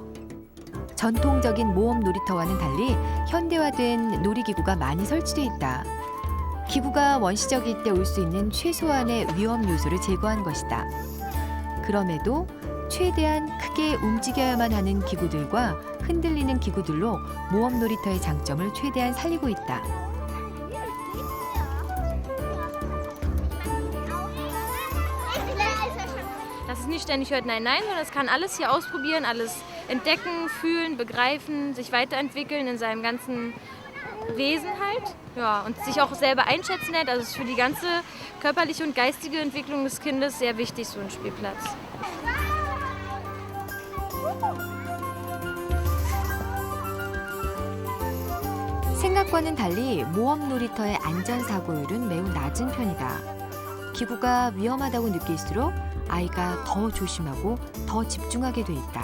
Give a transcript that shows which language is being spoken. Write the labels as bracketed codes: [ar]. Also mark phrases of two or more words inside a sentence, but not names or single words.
[ko] 전통적인 모험 놀이터와는 달리 현대화된 놀이기구가 많이 설치돼 있다. 기구가 원시적일 때 올 수 있는 최소한의 위험 요소를 제거한 것이다. 그럼에도 최대한 크게 움직여야만 하는 기구들과 흔들리는 기구들로 모험 놀이터의 장점을 최대한 살리고 있다. [de] Dass es nicht ständig hört, nein, nein, sondern es kann alles hier ausprobieren, alles entdecken, fühlen, begreifen, sich weiterentwickeln in seinem ganzen Wesen halt. Ja, und sich auch selber einschätzen lernt. Also es ist für die ganze körperliche und geistige Entwicklung des Kindes sehr wichtig, so ein Spielplatz. [ko] 생각과는 달리 모험 놀이터의 안전사고율은 매우 낮은 편이다. 기구가 위험하다고 느낄수록 아이가 더 조심하고 더 집중하게 돼 있다.